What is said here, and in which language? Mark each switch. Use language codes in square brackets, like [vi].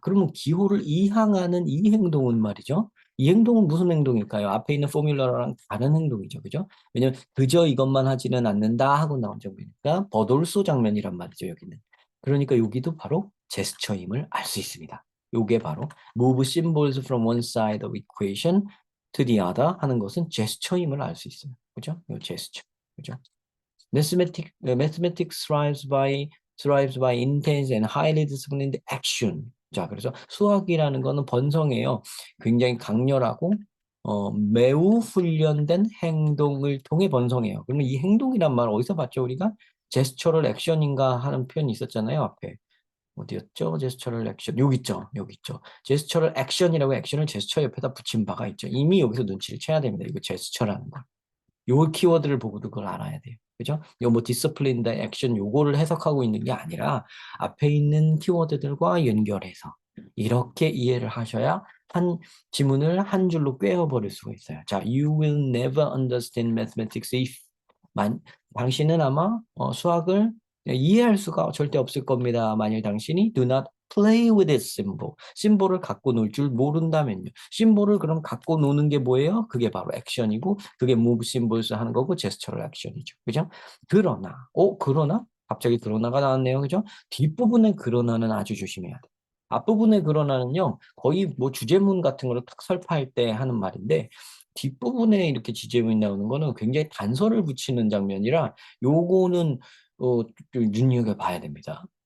[ko] 그러면 기호를 이항하는 이 행동은 말이죠. 이 행동은 무슨 행동일까요? 앞에 있는 포뮬러랑 다른 행동이죠. 그죠? 왜냐면 그저 이것만 하지는 않는다 하고 나온 장면이니까 버돌소 장면이란 말이죠. 여기는. 그러니까 여기도 바로 제스처임을 알 수 있습니다. 요게 바로 [en] move symbols from one side of equation to the other [ko] 하는 것은 제스처임을 알 수 있어요. 그죠? 요 제스처. 그죠? [en] Mathematics thrives by intense and highly disciplined action. [ko] 자, 그래서 수학이라는 거는 번성해요. 굉장히 강렬하고 매우 훈련된 행동을 통해 번성해요. 그러면 이 행동이란 말 어디서 봤죠, 우리가? 제스처럴 액션인가 하는 표현이 있었잖아요, 앞에. 어디였죠? 제스처럴 액션. 여기 있죠. 여기 있죠. 제스처럴 액션이라고 액션을 제스처 옆에다 붙인 바가 있죠. 이미 여기서 눈치를 채야 됩니다. 이거 제스처라는 거. 요 키워드를 보고도 그걸 알아야 돼요. 그죠? 요뭐 디스플레인다 액션 요거를 해석하고 있는 게 아니라 앞에 있는 키워드들과 연결해서 이렇게 이해를 하셔야 한 지문을 한 줄로 꿰어버릴 수가 있어요. 자, [en] you will never understand mathematics if [ko] 당신은 아마 수학을 이해할 수가 절대 없을 겁니다. 만일 당신이 [en] do not play with this symbol. [ko] 심볼을 갖고 놀 줄 모른다면요. 심볼을 그럼 갖고 노는 게 뭐예요? 그게 바로 액션이고 그게 [en] move symbols [ko] 하는 거고 제스처럴 액션이죠. 그죠? 그러나 갑자기 그러나가 나왔네요. 그죠? 뒷부분에 그러나는 아주 조심해야 돼. 앞부분에 그러나는요, 거의 뭐 주제문 같은 거를 탁 설파할 때 하는 말인데, 뒷부분에 이렇게 지제문이 나오는 거는 굉장히 단서를 붙이는 장면이라, 요거는, 좀 눈여겨봐야 됩니다.